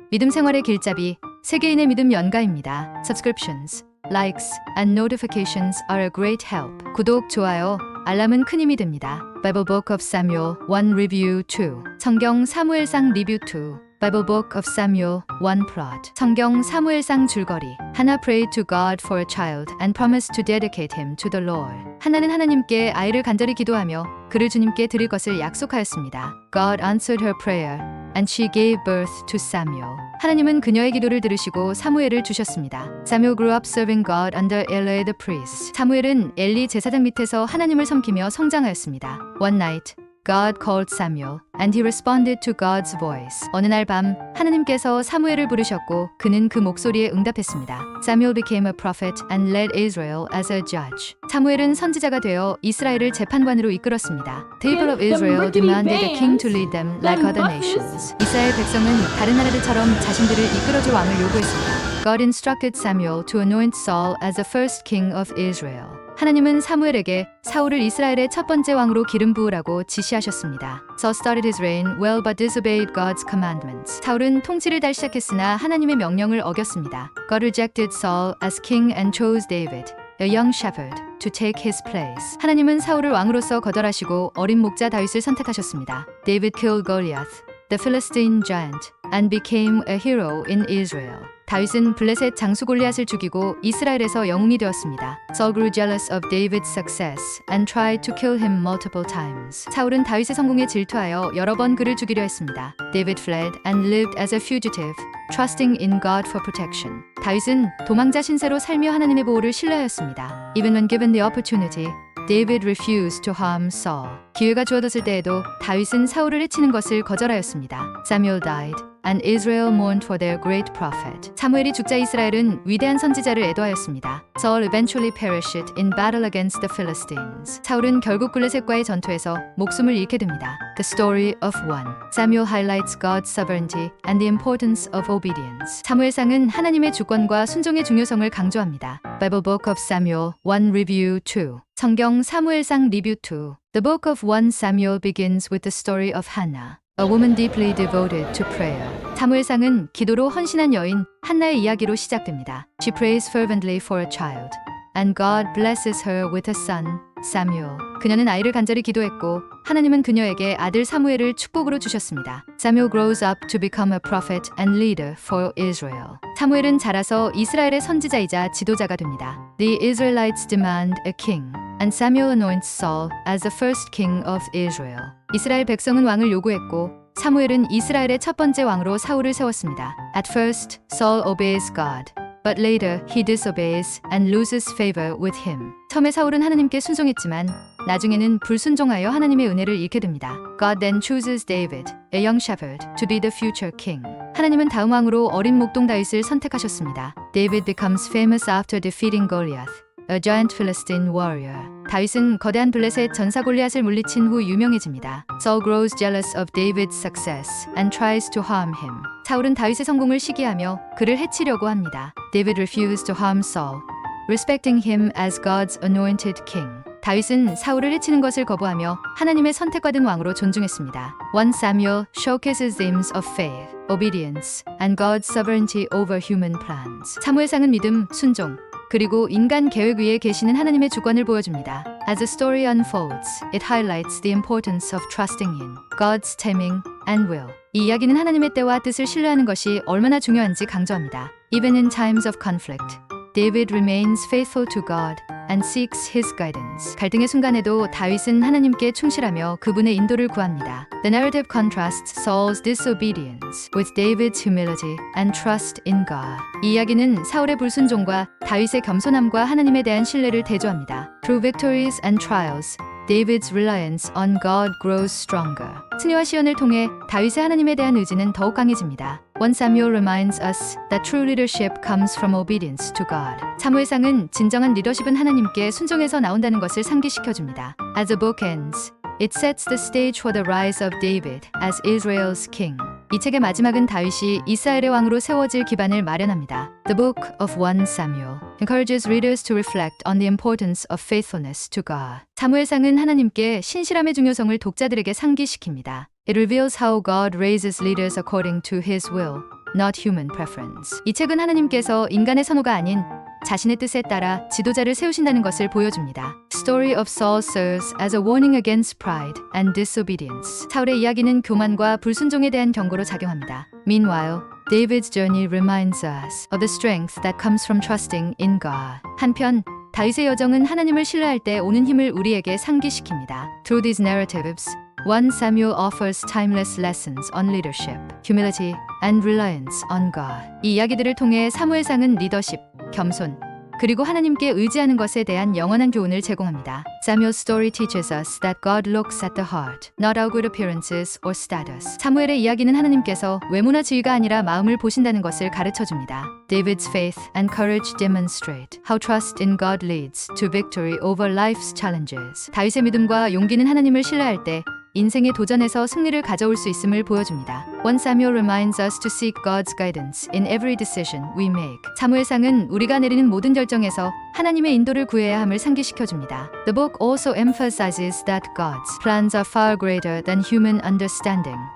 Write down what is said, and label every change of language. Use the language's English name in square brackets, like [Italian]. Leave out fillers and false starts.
[Korean] 믿음 생활의 길잡이, 세계인의 믿음 연가입니다. [English] Subscriptions, likes, and notifications are a great help. [Korean] 구독, 좋아요, 알람은 큰 힘이 됩니다. [English] Bible Book of Samuel 1 Review 2. [Korean] 성경 사무엘상 리뷰 2. [English] Bible Book of Samuel 1 Plot. [Korean] 성경 사무엘상 줄거리. [English] Hannah prayed to God for a child and promised to dedicate him to the Lord. [Korean] 하나는 하나님께 아이를 간절히 기도하며 그를 주님께 드릴 것을 약속하였습니다. [English] God answered her prayer and she gave birth to Samuel. [Korean] 하나님은 그녀의 기도를 들으시고 사무엘을 주셨습니다. [English] Samuel grew up serving God under Eli the priest. [Korean] 사무엘은 엘리 제사장 밑에서 하나님을 섬기며 성장하였습니다. [English] One night, God called Samuel, and he responded to God's voice. [Korean] 어느 날 밤 하나님께서 사무엘을 부르셨고 그는 그 목소리에 응답했습니다. [English] Samuel became a prophet and led Israel as a judge. [Korean] 사무엘은 선지자가 되어 이스라엘을 재판관으로 이끌었습니다. [English] The people of Israel demanded a king to lead them like other nations. [Korean] 이스라엘 백성은 다른 나라들처럼 자신들을 이끌어줄 왕을 요구했습니다. [English] God instructed Samuel to anoint Saul as the first king of Israel. [Korean] 하나님은 사무엘에게 사울을 이스라엘의 첫 번째 왕으로 기름 부으라고 지시하셨습니다. [English] Saul started his reign well but disobeyed God's commandments. [Korean] 사울은 통치를 달 시작했으나 하나님의 명령을 어겼습니다. [English] God rejected Saul as king and chose David, a young shepherd, to take his place. [Korean] 하나님은 사울을 왕으로서 거절하시고 어린 목자 다윗을 선택하셨습니다. [English] David killed Goliath, the Philistine giant, and became a hero in Israel. [Korean] 다윗은 블레셋 장수 골리앗을 죽이고 이스라엘에서 영웅이 되었습니다. [English] Saul grew jealous of David's success and tried to kill him multiple times. [Korean] 사울은 다윗의 성공에 질투하여 여러 번 그를 죽이려 했습니다. [English] David fled and lived as a fugitive, trusting in God for protection. [Korean] 다윗은 도망자 신세로 살며 하나님의 보호를 신뢰하였습니다. [English] Even when given the opportunity, David refused to harm Saul. [Korean] 기회가 주어졌을 때에도 다윗은 사울을 해치는 것을 거절하였습니다. [English] Samuel died, and Israel mourned for their great prophet. [Korean] 사무엘이 죽자 이스라엘은 위대한 선지자를 애도하였습니다. [English] Saul eventually perished in battle against the Philistines. [Korean] 사울은 결국 블레셋과의 전투에서 목숨을 잃게 됩니다. [English] The story of one. Samuel highlights God's sovereignty and the importance of obedience. [Korean] 사무엘상은 하나님의 주권과 순종의 중요성을 강조합니다. [English] Bible Book of Samuel 1 Review 2. [Korean] 성경 사무엘상 리뷰 2. [English] The book of 1 Samuel begins with the story of Hannah, a woman deeply devoted to prayer. [Korean] 사무엘상은 기도로 헌신한 여인 한나의 이야기로 시작됩니다. [English] She prays fervently for a child, and God blesses her with a son, Samuel. [Korean] 그녀는 아이를 간절히 기도했고 하나님은 그녀에게 아들 사무엘을 축복으로 주셨습니다. [English] Samuel grows up to become a prophet and leader for Israel. [Korean] 사무엘은 자라서 이스라엘의 선지자이자 지도자가 됩니다. [English] The Israelites demand a king, and Samuel anoints Saul as the first king of Israel. [Korean] 이스라엘 백성은 왕을 요구했고 사무엘은 이스라엘의 첫 번째 왕으로 사울을 세웠습니다. [English] At first, Saul obeys God, but later he disobeys and loses favor with him. [Korean] 처음에 사울은 하나님께 순종했지만 나중에는 불순종하여 하나님의 은혜를 잃게 됩니다. [English] God then chooses David, a young shepherd, to be the future king. [Korean] 하나님은 다음 왕으로 어린 목동 다윗을 선택하셨습니다. [English] David becomes famous after defeating Goliath, a giant Philistine warrior. [Korean] 다윗은 거대한 블레셋 전사 골리앗을 물리친 후 유명해집니다. [English] Saul grows jealous of David's success and tries to harm him. [Korean] 사울은 다윗의 성공을 시기하며 그를 해치려고 합니다. [English] David refused to harm Saul, respecting him as God's anointed king. [Korean] 다윗은 사울을 해치는 것을 거부하며 하나님의 선택받은 왕으로 존중했습니다. [English] 1 Samuel showcases themes of faith, obedience, and God's sovereignty over human plans. [Korean] 사무엘상은 믿음, 순종, 그리고 인간 계획 위에 계시는 하나님의 주권을 보여줍니다. [English] As the story unfolds, it highlights the importance of trusting in God's timing and will. [Korean] 이 이야기는 하나님의 때와 뜻을 신뢰하는 것이 얼마나 중요한지 강조합니다. [English] Even in times of conflict, David remains faithful to God and seeks his guidance. [Korean] 갈등의 순간에도 다윗은 하나님께 충실하며 그분의 인도를 구합니다. [English] The narrative contrasts Saul's disobedience with David's humility and trust in God. [Korean] 이 이야기는 사울의 불순종과 다윗의 겸손함과 하나님에 대한 신뢰를 대조합니다. [English] Through victories and trials, David's reliance on God grows stronger. [Korean] 승리와 시련을 통해 다윗의 하나님에 대한 의지는 더욱 강해집니다. [English] 1 Samuel reminds us that true leadership comes from obedience to God. [Korean] 사무엘상은 진정한 리더십은 하나님께 순종해서 나온다는 것을 상기시켜줍니다. [English] As the book ends, it sets the stage for the rise of David as Israel's king. [Korean] 이 책의 마지막은 다윗이 이스라엘의 왕으로 세워질 기반을 마련합니다. [English] The Book of 1 Samuel encourages readers to reflect on the importance of faithfulness to God. [Korean] 사무엘상은 하나님께 신실함의 중요성을 독자들에게 상기시킵니다. [English] It reveals how God raises leaders according to His will, not human preference. [Korean] 이 책은 하나님께서 인간의 선호가 아닌 자신의 뜻에 따라 지도자를 세우신다는 것을 보여줍니다. [English] Story of Saul serves as a warning against pride and disobedience. [Korean] 사울의 이야기는 교만과 불순종에 대한 경고로 작용합니다. [English] Meanwhile, David's journey reminds us of the strength that comes from trusting in God. [Korean] 한편 다윗의 여정은 하나님을 신뢰할 때 오는 힘을 우리에게 상기시킵니다. [English] Through these narratives, 1 Samuel offers timeless lessons on leadership, humility, and reliance on God. [Korean] 이 이야기들을 통해 사무엘상은 리더십, 겸손, 그리고 하나님께 의지하는 것에 대한 영원한 교훈을 제공합니다. [English] Samuel's story teaches us that God looks at the heart, not outward appearances or status. [Korean] 사무엘의 이야기는 하나님께서 외모나 지위가 아니라 마음을 보신다는 것을 가르쳐줍니다. [English] David's faith and courage demonstrate how trust in God leads to victory over life's challenges. [Korean] 다윗의 믿음과 용기는 하나님을 신뢰할 때 인생의 도전에서 승리를 가져올 수 있음을 보여줍니다. [English] 1 Samuel reminds us to seek God's guidance in every decision we make. [Korean] 사무엘상은 우리가 내리는 모든 결정에서 하나님의 인도를 구해야 함을 상기시켜줍니다. [English] The book also emphasizes that God's plans are far greater than human understanding.